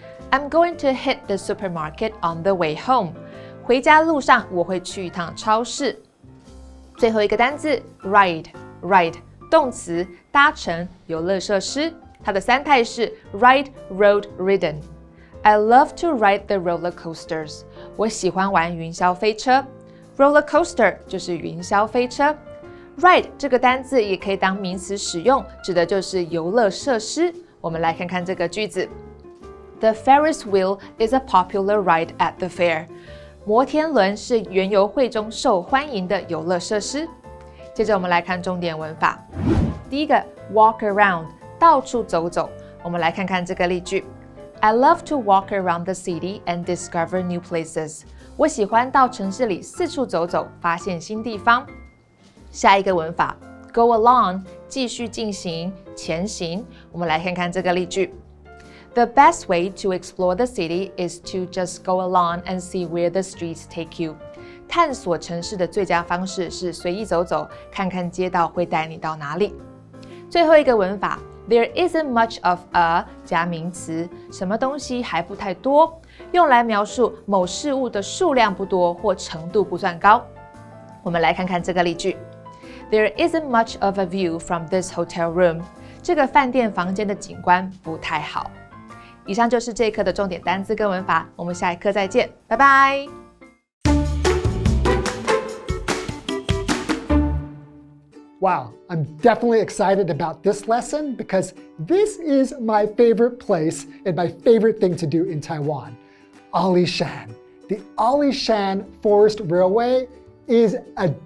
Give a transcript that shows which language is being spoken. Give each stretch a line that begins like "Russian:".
English: I'm going to hit the supermarket on the way home.
Chinese: 回家路上我会去一趟超市。最后一个单字 ride 动词，搭乘，游乐设施。它的三态是
English: ride, rode, ridden. I love to ride the roller coasters.
Chinese: 我喜欢玩云霄飞车。 Roller coaster 就是云霄飞车。Ride 这个单字也可以当名词使用，指的就是游乐设施。我们来看看这个句子。
English: The Ferris wheel is a popular ride at the fair.
Chinese: 摩天轮是园游会中受欢迎的游乐设施。接着我们来看重点文法。第一个 walk around 到处走走。我们来看看这个例句。
English: I love to walk around the city and discover new places.
Chinese: 我喜欢到城市里四处走走，发现新地方。下一个文法 go along 继续进行，前行。我们来看看这个例句。
English: The best way to explore the city is to just go along and see where the streets take you.
Chinese: 探索城市的最佳方式是随意走走，看看街道会带你到哪里。最后一个文法
English: There isn't much of a
Chinese: 加名词，什么东西还不太多，用来描述某事物的数量不多或程度不算高。我们来看看这个例句。
English: There isn't much of a view from this hotel room.
Chinese: 这个饭店房间的景观不太好。以上就是这一课的重点单字跟文法，我们下一课再见，拜拜。
English: Wow, I'm definitely excited about this lesson because this is my favorite place and my favorite thing to do in Taiwan. Alishan. The Alishan Forest Railway is a